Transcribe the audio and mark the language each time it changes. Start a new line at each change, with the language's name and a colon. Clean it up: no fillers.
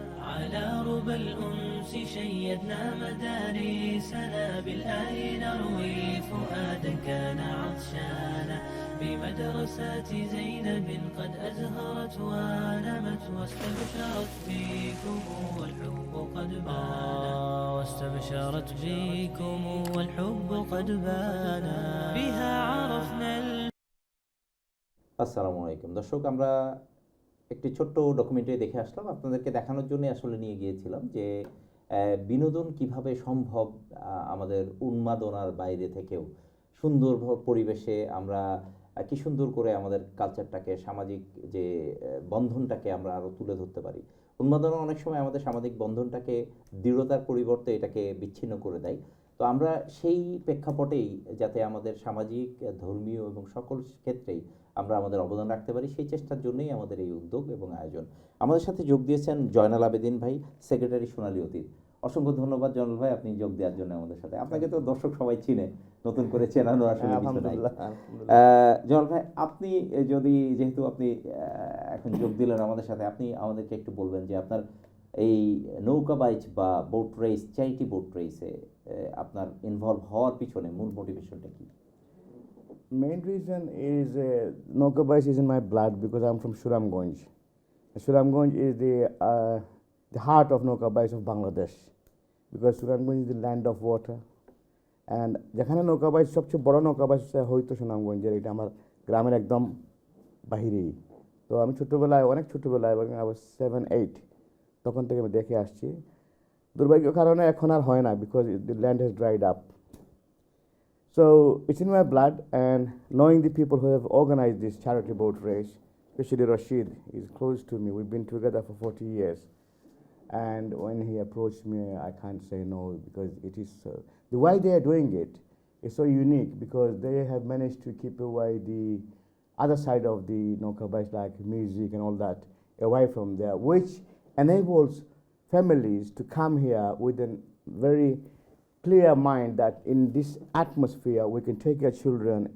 Arabic: على ربى الأنس شيدنا مدارسنا، بالآي نروي فؤادا كان عطشانا. بمدرسة زينب قد أزهرت ونمت، واستبشرت بكم والحب قد بان. واستبشرت بكم والحب قد بان. بها عرفنا
Bangla: আসসালামু আলাইকুম দর্শক, আমরা একটি ছোট্ট ডকুমেন্টারি দেখে আসলাম। আপনাদেরকে দেখানোর জন্য আসলে নিয়ে গিয়েছিলাম যে বিনোদন কিভাবে সম্ভব আমাদের উন্মাদনার বাইরে থেকেও সুন্দর পরিবেশে আমরা কি সুন্দর করে আমাদের কালচারটাকে, সামাজিক যে বন্ধনটাকে আমরা আরও তুলে ধরতে পারি। উন্মাদনা অনেক সময় আমাদের সামাজিক বন্ধনটাকে দৃঢ়তার পরিবর্তে এটাকে বিচ্ছিন্ন করে দেয়। তো আমরা সেই প্রেক্ষাপটেই যাতে আমাদের সামাজিক, ধর্মীয় এবং সকল ক্ষেত্রেই আমরা আমাদের অবদান রাখতে পারি, সেই চেষ্টার জন্যই আমাদের এই উদ্যোগ এবং আয়োজন। আমাদের সাথে যোগ দিয়েছেন জয়নাল আবেদিন ভাই, সেক্রেটারি সোনালী অতীত। অসংখ্য ধন্যবাদ জয়নাল ভাই, আপনি যোগ দেওয়ার জন্য আমাদের সাথে। আপনাকে তো দর্শক সবাই চিনে, নতুন করে চেনানোর আসলে কিছু নাই। জয়নাল ভাই, আপনি যদি, যেহেতু আপনি এখন যোগ দিলেন আমাদের সাথে, আপনি আমাদেরকে একটু বলবেন যে আপনার এই নৌকা বাইচ বা বোট রেস, চ্যারিটি বোট রেসে আপনার ইনভলভ হওয়ার পিছনে মূল মোটিভেশনটা কি?
English: Main reason is Nauka Bais is in my blood because I'm from Suramganj. Suramganj is the heart of Nauka Bais of Bangladesh, because Suramganj is the land of water.
Bangla: And যেখানে নৌকা বাইচ, সবচেয়ে বড় নৌকা বাইচ হয়তো সুনামগঞ্জের, এটা আমার গ্রামের একদম বাহিরেই। তো আমি ছোটোবেলায়, অনেক ছোটোবেলায়, এবং
English: I was 7-8,
Bangla: তখন থেকে আমি দেখে আসছি। দুর্ভাগ্যের কারণে এখন আর হয় না,
English: because the land has dried up. So it's in my blood, and knowing the people who have organized this charity boat race, especially Rashid, is close to me. We've been together for 40 years. And when he approached me, I can't say no, because it is the way they are doing it is so unique, because they have managed to keep away the other side of the Nauka Bais, like music and all that, away from there, which enables families to come here with a very clear mind that in this atmosphere we can take your children.